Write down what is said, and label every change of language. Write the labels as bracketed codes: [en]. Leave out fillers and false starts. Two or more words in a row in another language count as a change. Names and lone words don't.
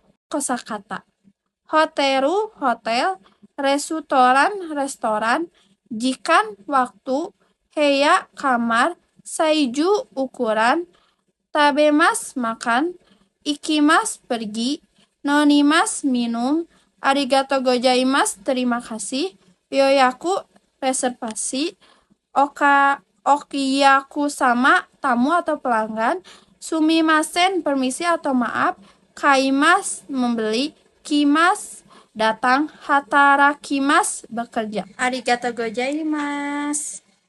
[id] Kosakata: hoteru, hotel, restoran, restoran, jikan, waktu, heya, kamar, saiju, ukuran, tabemas, makan, ikimas, pergi, nonimas, minum, [ja] ありがとう ございます, [id] terima kasih, yoyaku, reservasi, [ja] お客 様, [id] tamu atau pelanggan, sumimasen, permisi atau maaf, kaimas, membeli, kimas, datang, hatarakimas, bekerja. [ja] ありがとう ございます.